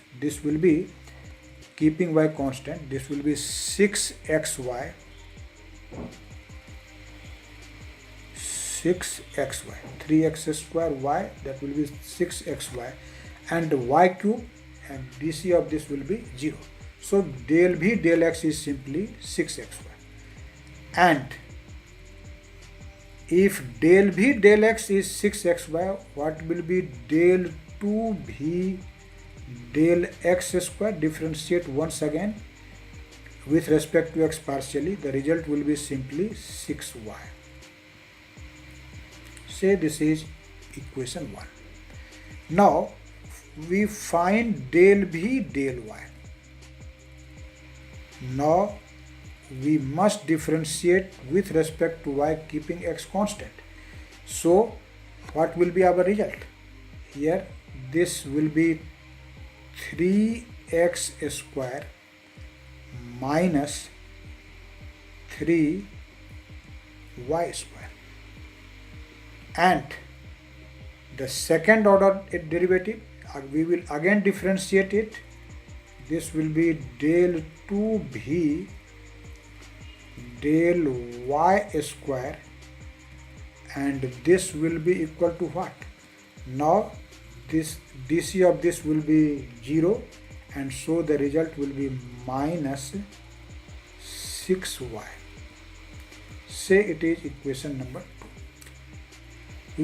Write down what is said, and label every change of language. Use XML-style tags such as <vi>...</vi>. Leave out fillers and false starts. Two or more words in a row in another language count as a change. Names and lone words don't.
<en>This will be keeping y constant. This will be 6xy, 3x square y, that will be 6xy, and y cube, and dc of this will be 0. So del V del x is simply 6xy. And if del V del x is 6xy, what will be del 2V del x square? Differentiate once again with respect to x partially. The result will be simply 6y. Say this is equation 1. Now we find del V del y. Now we must differentiate with respect to y, keeping x constant. So what will be our result? Here this will be 3x square minus 3y square, and the second order derivative, we will again differentiate it. This will be del 2V del y square, and this will be equal to what? Now this dc of this will be 0, and so the result will be minus 6y. Say it is equation number 2.</en>